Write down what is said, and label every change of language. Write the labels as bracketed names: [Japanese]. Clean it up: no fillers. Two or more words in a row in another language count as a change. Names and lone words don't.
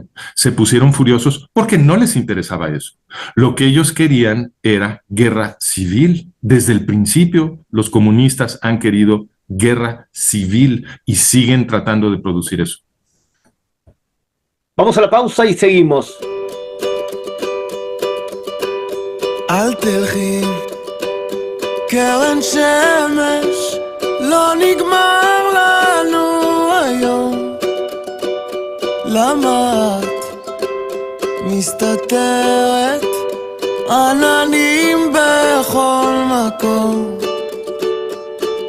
[Spanish] Se pusieron furiosos porque no les interesaba eso. Lo que ellos querían era guerra civil. Desde el principio, los comunistas han querido guerra civil y siguen tratando de producir eso. Vamos a la pausa y seguimos. [Hebrew] אל תלכי, קרן שמש, לא נגמר לנו היום. למה את מסתתרת, עננים בכל מקום?